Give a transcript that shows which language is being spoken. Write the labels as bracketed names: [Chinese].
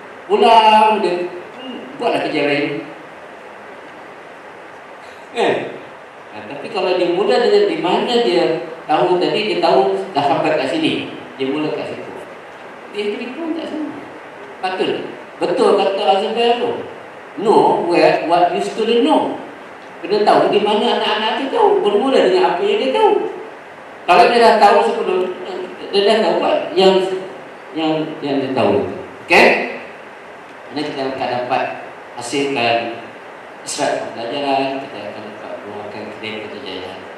[Malay] Pulang dia buatlah kerja lain. Tapi kalau dia mula dengan di mana dia tahu tadi, dia tahu dah sampai kat sini, dia mula kat situ. Dia pun tak sama. Betul kata Azabel tu. [English] Know what you student know. [Malay] Kena tahu di mana anak-anak tu tahu. Bermula dengan apa yang dia tahu. Kalau dia dah tahu sebelum, dia dah tahu apa yang dia tahu. Okay? Mana kita akan dapat hasilkan israt pembelajaran, kita akan dapat keluarkan kredit kejayaan.